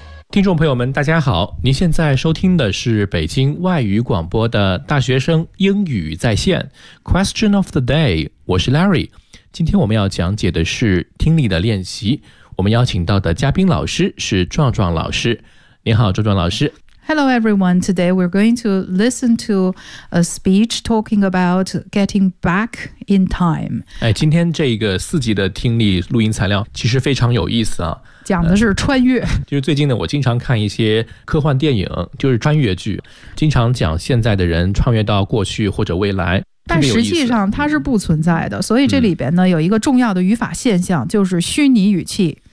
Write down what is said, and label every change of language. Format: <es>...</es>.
<zh>听众朋友们大家好，您现在收听的是北京外语广播的大学生英语在线 Question of the day， 我是 Larry。今天我们要讲解的是听力的练习，我们邀请到的嘉宾老师是壮壮老师。你好壮壮老师。</zh> <en>Hello everyone, today we're going to listen to a speech talking about getting back in time。</en> <zh>哎，今天这个四集的听力录音材料其实非常有意思啊，讲的是穿越，就是最近呢我经常看一些科幻电影，就是穿越剧，经常讲现在的人穿越到过去或者未来，但实际上它是不存在的。所以这里边呢有一个重要的语法现象，就是虚拟语气。</zh>